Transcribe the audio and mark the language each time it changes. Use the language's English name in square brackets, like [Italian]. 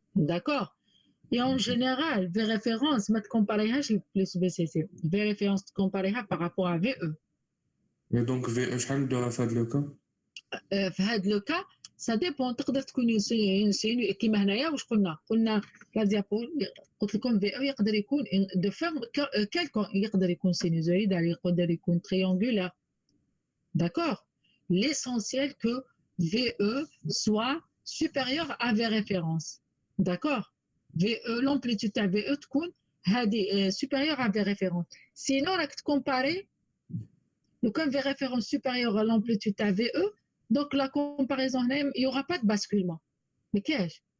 [French] D'accord. Et en général, V référence, [Arabic] ما تكومباريهاش [French] plus BCC. V référence [Arabic] تكومباريها [French] par rapport à VE. [Arabic] Et donc في شحال ندوها في هاد لو كا؟ في هذا لو كا [French] ça dépend. [Arabic] تقدر تكون كيما هنايا واش قلنا لا ديابو قلت لكم VE يقدر يكون [French] de forme quelconque [Arabic] يقدر يكون sinusoïdal يقدر يكون triangulaire. [French] D'accord. L'essentiel que VE soit supérieur à V référence. D'accord. VE, l'amplitude à VE [Arabic] تكون هذه [French] supérieure à V référence. Sinon, [Arabic] راك تكومباري لو كان [French] V référence supérieure à l'amplitude à VE, donc la comparaison il n'y aura pas de basculement. Mais qu'est-ce?